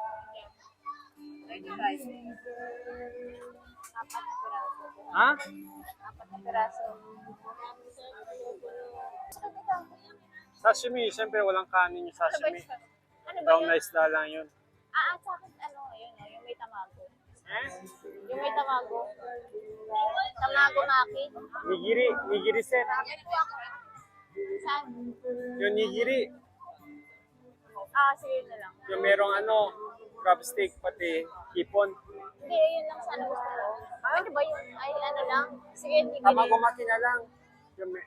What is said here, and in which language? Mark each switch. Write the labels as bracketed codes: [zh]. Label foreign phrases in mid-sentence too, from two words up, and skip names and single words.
[tl] 35. Apat na piraso. Ha? Apat na piraso. Sashimi, siyempre walang kanin yung Ano ba sashimi. yun? Ano ba Brown yun? rice na lang yun. Sa akin, yun, yung may tamago. Yung may tamago. [ja] 玉子巻き. [tl] Nigiri set. Saan? Yung nigiri. Ah, sige yun na lang. Yung merong crab stick, pati hipon. Hindi, yun lang sana gusto ko. Ano ba yun? Ay, ano lang? Sige, nigiri. [ja] 玉子巻き [tl] na lang. Yung may,